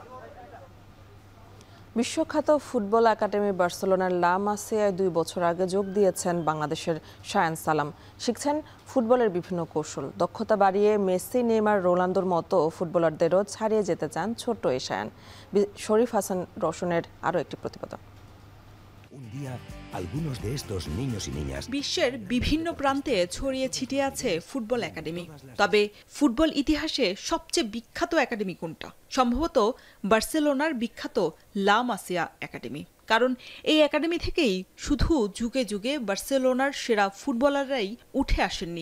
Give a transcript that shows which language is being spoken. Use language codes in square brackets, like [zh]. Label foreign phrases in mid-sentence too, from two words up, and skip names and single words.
[bn] বিশ্বখ্যাত ফুটবল একাডেমি বার্সেলোনার লা মাসিয়ায় 2 বছর আগে যোগ দিয়েছেন বাংলাদেশের শায়ান সালাম। শিখছেন ফুটবলের বিভিন্ন কৌশল। দক্ষতা বাড়িয়ে মেসি, নেইমার, রোনালদোর মতো ফুটবলারদেরও ছাড়িয়ে যেতে চান ছোট্ট এই শায়ান। শরীফ হাসান রওশনের আরও একটি প্রতিবেদন। [es] Un día, algunos de estos niños y niñas [bn] বিশ্বের বিভিন্ন প্রান্তে ছড়িয়ে ছিটিয়ে আছে ফুটবল একাডেমি। তবে ফুটবল ইতিহাসে সবচেয়ে বিখ্যাত একাডেমি কোনটা? সম্ভবত বার্সেলোনার বিখ্যাত লা মাসিয়া একাডেমি। কারণ এই একাডেমি থেকেই শুধু যুগে যুগে বার্সেলোনার সেরা ফুটবলাররাই উঠে আসেননি।